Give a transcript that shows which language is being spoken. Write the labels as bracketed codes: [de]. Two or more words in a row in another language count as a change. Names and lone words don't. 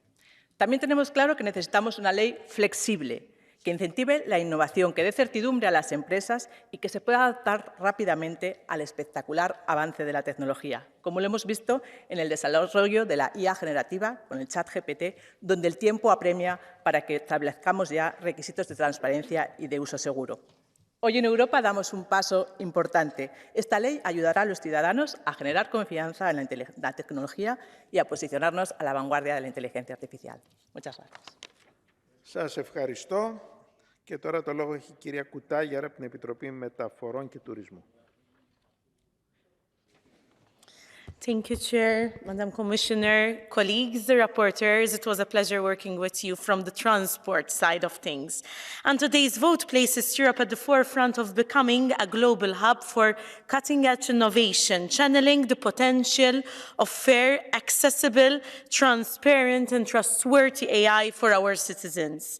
[es] También tenemos claro que necesitamos una ley flexible, que incentive la innovación, que dé certidumbre a las empresas y que se pueda adaptar rápidamente al espectacular avance de la tecnología, como lo hemos visto en el desarrollo de la IA generativa con el chat GPT, donde el tiempo apremia para que establezcamos ya requisitos de transparencia y de uso seguro. Hoy en Europa damos un paso importante. Esta ley ayudará a los ciudadanos a generar confianza en la tecnología y a posicionarnos a la vanguardia de la inteligencia artificial. Muchas gracias. [el] Σας ευχαριστώ. Και τώρα το λόγο έχει η κυρία Κουτάγια από την Επιτροπή Μεταφορών και Τουρισμού. [en] Thank you, Chair, Madam Commissioner, colleagues, the rapporteurs. It was a pleasure working with you from the transport side of things. And today's vote places Europe at the forefront of becoming a global hub for cutting-edge innovation, channeling the potential of fair, accessible, transparent, and trustworthy AI for our citizens.